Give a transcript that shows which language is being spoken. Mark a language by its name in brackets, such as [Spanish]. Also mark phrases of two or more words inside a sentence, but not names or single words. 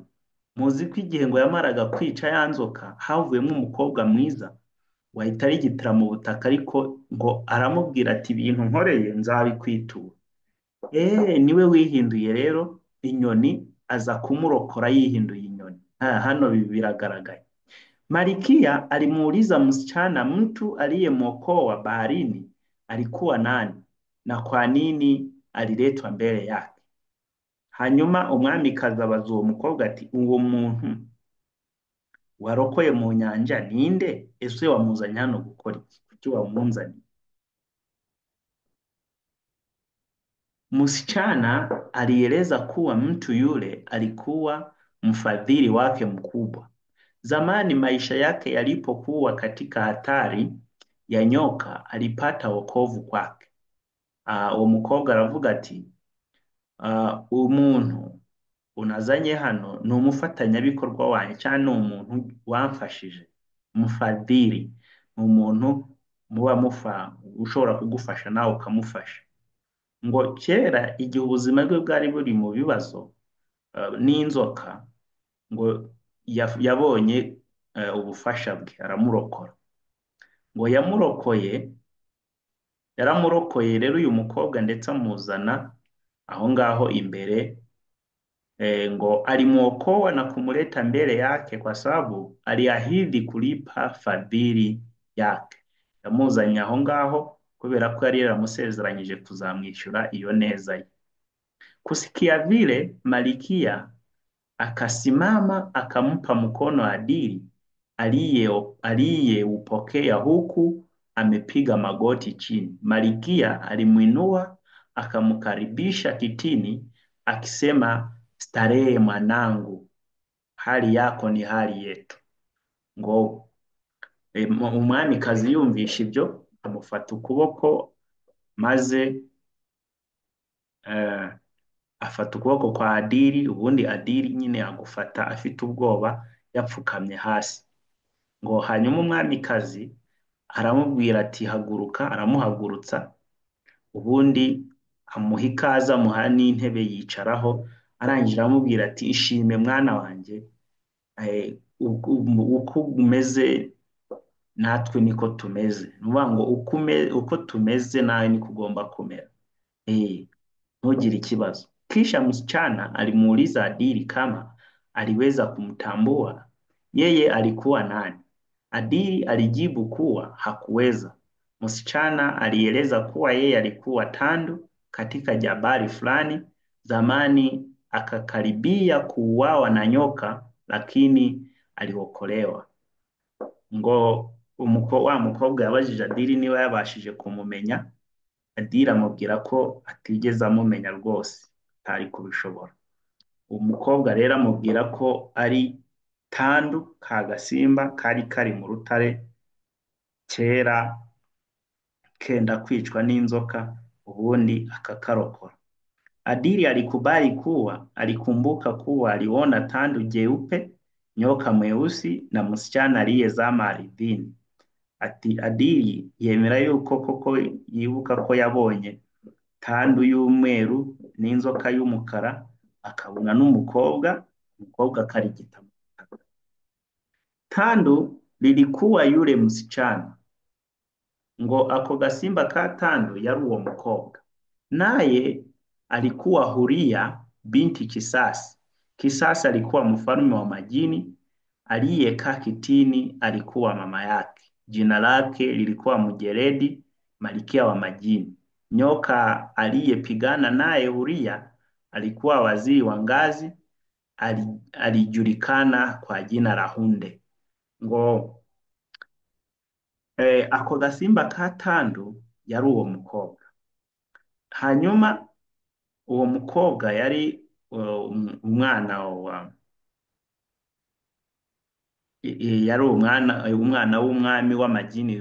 [Kinyarwanda] Muzi ko igihe ngo yamaraga kwica ya nzoka havuyemo umukobwa mwiza wahita arigitira mu butaka, ariko ngo aramubwira ati ibintu nkoreye nzabikwitura. Niwe wihinduye rero inyoni, aza kumurokora yihinduye inyoni. Hano biragaragaye. [Swahili] Malkia alimuuliza msichana, mtu aliyemwokoa baharini alikuwa nani na kwa nini aliletwa mbele yake? [Kinyarwanda] Hanyuma umwamikazi abaza uwo mukobwa ati, uwo muntu warokoye mu nyanja ninde? Ese wamuzanye hano gukora iki? Kuki wamunzaniye? [Swahili] Msichana alieleza kuwa mtu yule alikuwa mfadhili wake mkubwa. Zamani maisha yake yalipokuwa katika hatari ya nyoka, alipata wokovu kwake. [Kinyarwanda] Uwo mukobwa aravuga ati, umuntu unazanye hano ni umufatanyabikorwa wanjye cyangwa ni umuntu wamfashije. Mufadhili ni umuntu muba ushobora kugufasha nawe ukamufasha. Ngo kera igihe ubuzima bwe bwari buri mu bibazo n'inzoka, ngo yabonye ubufasha bwe aramurokora. Ngo yaramurokoye rero uyu mukobwa, ndetse amuzana aho ngaho imbere. [Swahili] Ngo alimuokoa na kumuleta mbele yake kwa sababu aliahidi kulipa fadhili yake. [Kinyarwanda] Yamuzanye aho ngaho kubera ko yari yaramusezeranyije kuzamwishyura iyo neza ye. [Swahili] Kusikia vile, Malkia akasimama akampa mkono Adili aliyeupokea huku amepiga magoti chini. Malkia alimuinua akamkaribisha kitini akisema, starehe mwanangu, hali yako ni hali yetu. [Kinyarwanda] Ngo umwamikazi yumvisha ibyo amufata ukuboko, maze afata ukuboko kwa Adili, ubundi Adili nyine agufata afite ubwoba yapfukamye hasi. Ngo hanyuma umwamikazi aramubwira ati haguruka, aramuhagurutsa, ubundi amuha ikaze, amuha n'intebe yicaraho, arangije aramubwira ati, ishime mwana wanjye, uko umeze natwe niko tumeze. Ni ukuvuga ngo uko tumeze nawe niko ugomba kumera, ntugire ikibazo. [Swahili] Kisha msichana alimuuliza Adili kama aliweza kumtambua yeye alikuwa nani. Adili alijibu kuwa hakuweza. Msichana alieleza kuwa yeye alikuwa tandu katika jabali fulani zamani, akakaribia kuuawa na nyoka, lakini aliokolewa. [Kinyarwanda] Ngo wa mukobwa yabajije Adili niba yabashije kumumenya. Adili amubwira ko atigeze amumenya rwose, atari kubishobora. Umukobwa rero amubwira ko ari tandu, ka gasimba kari kari mu rutare kera kenda kwicwa n'inzoka, ubundi akakarokora. [Swahili] Adili alikubali kuwa alikumbuka kuwa aliona tandu jeupe, nyoka mweusi na msichana aliyezama ardhini. [Kinyarwanda] Ati Adili yemera yuko koko yibuka ko yabonye tandu y'umweru n'inzoka y'umukara, akabona n'umukobwa, umukobwa akarigita mu butaka. [Swahili] Tandu lilikuwa yule msichana, [Kinyarwanda] ngo ako gasimba ka Tandu yari uwo mukobwa, [Swahili] naye alikuwa Huria binti Kisasi. Kisasi alikuwa mfalme wa majini, aliyekaa kitini alikuwa mama yake. Jina lake lilikuwa Mjeredi, malkia wa majini. Nyoka aliyepigana naye Huria alikuwa waziri wa ngazi, alijulikana kwa jina la Hunde. [Kinyarwanda] Ngo ako gasimba ka Tandu yari uwo mukobwa. Hanyuma uwo mukobwa yari umwana wa yari umwana w'umwami w'amajini.